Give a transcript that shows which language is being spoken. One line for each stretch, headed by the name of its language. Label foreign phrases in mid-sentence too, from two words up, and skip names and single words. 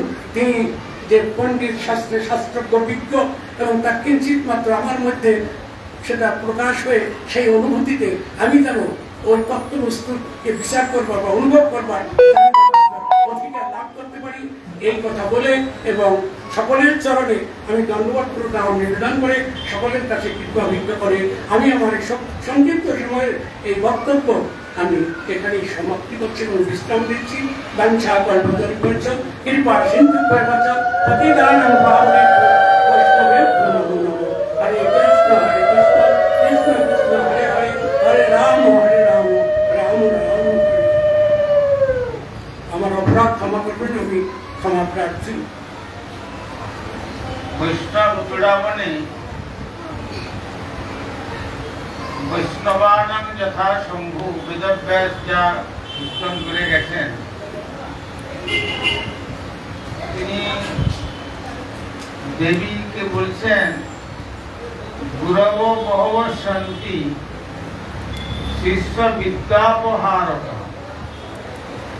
Bangla: তিনি যে পণ্ডিত, শাস্ত্রে শাস্ত্রজ্ঞ, বিজ্ঞ, এবং তার কিঞ্চিত মাত্র আমার মধ্যে সেটা প্রকাশ হয়ে সেই অনুভূতিতে আমি যেন ওই তত্ত্ববস্তুকে বিচার করবার বা অনুভব করবার অধিকার লাভ করতে পারি, এই কথা বলে এবং সকলের চরণে আমি দণ্ডবত প্রণাম নিবেদন করে সকলের কাছে কৃপা ভিক্ষা করে আমি আমার সংক্ষিপ্ত সময়ের এই বক্তব্য আমি এখানেই সমাপ্তি করছি এবং বিশ্রাম দিচ্ছি।
Sanskrit: বাঞ্ছা কল্পতরুভ্যশ্চ কৃপা সিন্ধুভ্যশ্চ পতিতানাং পাবনেভ্যো বৈষ্ণবেভ্যো নমো নমঃ। হরে কৃষ্ণ হরে কৃষ্ণ, কৃষ্ণ কৃষ্ণ হরে হরে, হরে রাম রাম রাম হরে।
Bangla: আমার অপরাধ ক্ষমা করবেন, আমি ক্ষমা প্রার্থী। বৈষ্ণব ক্রীড়ামণি
Sanskrit: বৈষ্ণবানাং যথা শম্ভু
Bangla: বেদব্যাস যা উত্তম করে গেছেন, তিনি দেবীকে বলছেন
Sanskrit: গুরব বহব শান্তি শিষ্য বিদ্যাপহারত।